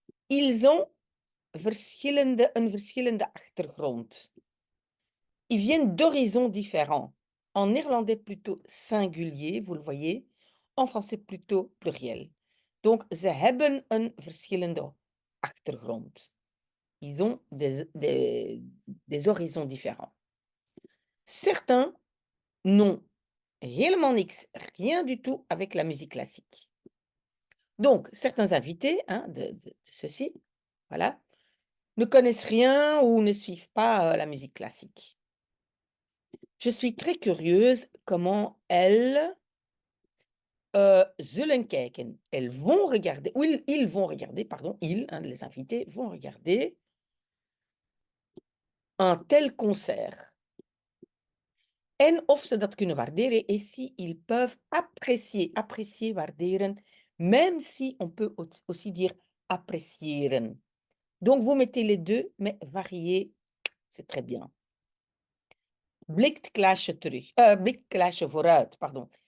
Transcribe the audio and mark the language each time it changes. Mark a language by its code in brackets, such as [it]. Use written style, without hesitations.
[fr] Ils ont [nl] een verschillende achtergrond. [fr] Ils viennent d'horizons différents. En néerlandais plutôt singulier, vous le voyez, en français plutôt pluriel. [nl] Donc, ze hebben een verschillende achtergrond. [fr] Ils ont des horizons différents. Certains n'ont [nl] helemaal niks, [fr] rien du tout avec la musique classique. Donc, certains invités, hein, de ceux-ci, voilà, ne connaissent rien ou ne suivent pas, la musique classique. Je suis très curieuse comment elles, [nl] zullen kijken. [fr] Elles vont regarder ou ils vont regarder, pardon, ils, hein, les invités vont regarder un tel concert. [nl] En of ze dat kunnen waarderen [fr] et si ils peuvent apprécier, waarderen, même si on peut aussi dire appreciëren. Donc vous mettez les 2, mais varier, c'est très bien. [nl] Blikt Klaasje terug, blikt Klaasje vooruit, pardon.